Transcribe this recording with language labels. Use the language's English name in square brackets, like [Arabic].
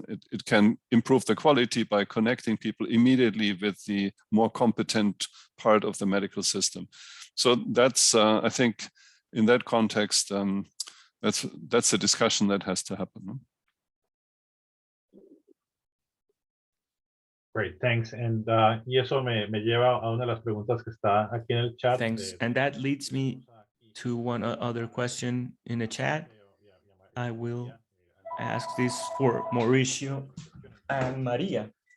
[English] It can improve the quality by connecting people immediately with the more competent part of the medical system. So that's, I think, in that context, that's a discussion that has to happen. No? Great, thanks. And [Spanish] y eso me lleva a una de las preguntas que está aquí en el chat. [English] Thanks. And that leads me to one other question in the chat. I will ask this for Mauricio and Maria.